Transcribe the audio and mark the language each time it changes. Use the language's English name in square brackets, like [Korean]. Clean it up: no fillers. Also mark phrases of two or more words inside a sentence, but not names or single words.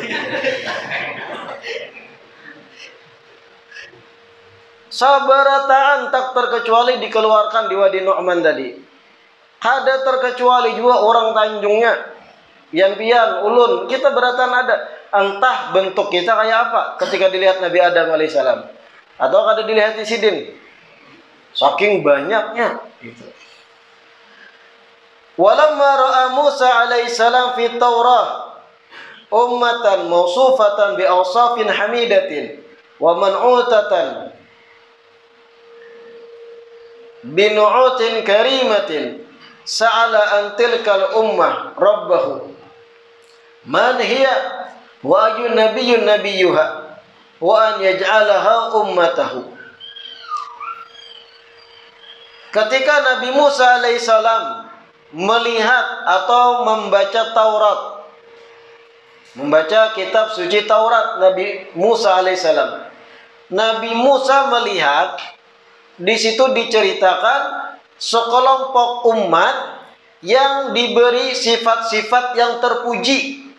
[Banjar] Sabarataan tak terkecuali dikeluarkan di Wadi Nu'man tadi. Ada terkecuali juga orang Tanjungnya. Yang pian, ulun, kita beratan ada. Entah bentuk kita kayak apa ketika dilihat Nabi Adam alaihissalam. Atau kada dilihat di Sidin. Saking banyaknya. Gitu. [Arabic] ولما رأى موسى عليه السلام في التوراة أمة موصوفة بأوصاف حميدة ومنعوتة بنعوت كريمة سأل عن تلك الأمة ربه من هي وأي نبي نبيها وأن يجعلها أمته. [Indonesian] Ketika Nabi Musa alaihissalam melihat atau membaca Taurat, membaca kitab suci Taurat Nabi Musa alaihissalam, Nabi Musa melihat di situ diceritakan sekelompok umat yang diberi sifat-sifat yang terpuji.